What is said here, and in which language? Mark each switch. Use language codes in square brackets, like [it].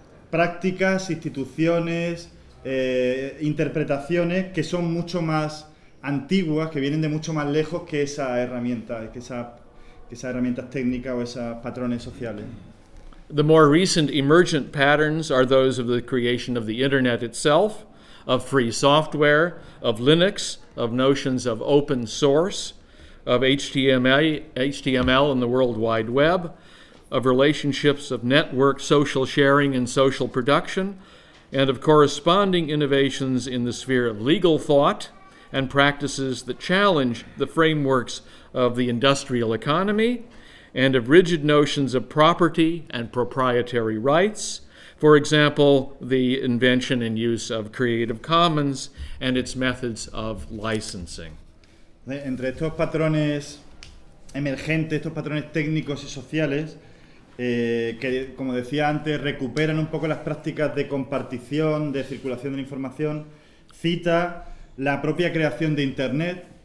[es] prácticas, instituciones, interpretaciones que son mucho más antiguas, que vienen de mucho más lejos que esa herramienta, que esa herramienta técnica o esos patrones sociales. [en] The more recent emergent patterns are those of the creation of the internet itself, of free software, of Linux, of notions of open source, of HTML and the World Wide Web, of relationships of network, social sharing, and social production, and of corresponding innovations in the sphere of legal thought and practices that challenge the frameworks of the industrial economy and of rigid notions of property and proprietary rights, for example, the invention and use of Creative Commons and its methods of licensing. [es] Entre estos patrones emergentes, estos patrones técnicos y sociales, que, como decía antes, recuperan un poco las prácticas de compartición, de circulación de la información, cita la propia creación de Internet,